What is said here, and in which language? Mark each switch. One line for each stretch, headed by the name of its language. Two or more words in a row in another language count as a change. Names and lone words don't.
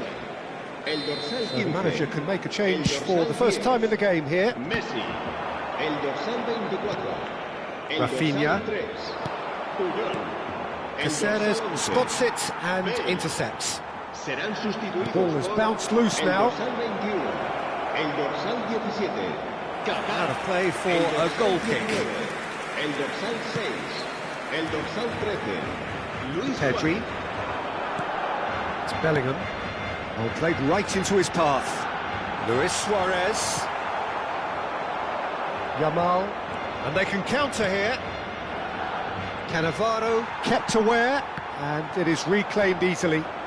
Spanish: El dorsal 15.
English: The manager can make a change for the first time in the game here.
Spanish: Messi. El dorsal 24. El Rafinha. dorsal 3. Puyol.
English: Caceres spots it and intercepts.
Spanish: Serán sustituidos.
English: Ball has
Spanish: por
English: bounced loose
Spanish: el
English: now.
Spanish: dorsal 21. El dorsal 17.
English: Out of play for a goal kick.
Spanish: El dorsal 6. El dorsal 13. Luis Pedri. Suárez.
English: It's Bellingham. Oh, played right into his path. Luis Suarez. Yamal. And they can counter here. Cannavaro kept aware, and it is reclaimed easily.